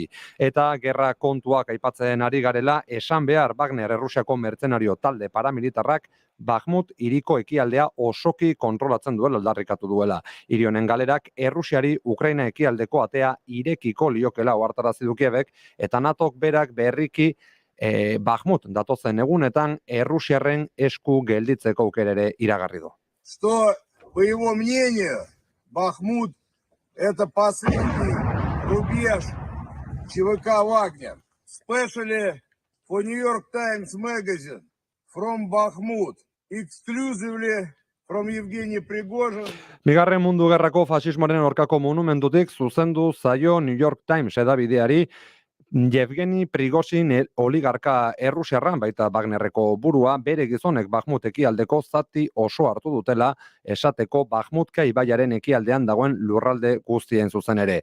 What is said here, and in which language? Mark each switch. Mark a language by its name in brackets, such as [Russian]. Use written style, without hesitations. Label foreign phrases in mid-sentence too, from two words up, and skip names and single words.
[Basque] Eta gerra kontuak aipatzen ari garela, esan behar Wagner Errusiako mertzenario talde paramilitarrak Bakhmut hiriko ekialdea osoki kontrolatzen duela aldarrikatu duela. Hiri honen galerak Errusiari Ukraina ekialdeko atea irekiko liokela ohartarazi du Kievek eta NATOk berak berriki Bakhmut datozen egunetan Errusiarren esku gelditzeko aukera ere iragarri du. [Russian] Что, по его мнению, Бахмут – это последний рубеж ЧВК «Вагнер». [English] Especially for New York Times Magazine from Bakhmut, exclusively from Evgeny Prigozhin. [Basque] Bigarren mundu gerrako fasismoaren aurkako monumentutik zuzendu zaio New York Times edabideari Yevgeny Prigozhin oligarka errusiarran baita Wagnerreko burua bere gizonek Bakhmut ekialdeko zati oso hartu dutela esateko Bakhmutka ibaiaren ekialdean dagoen lurralde guztien zuzen ere.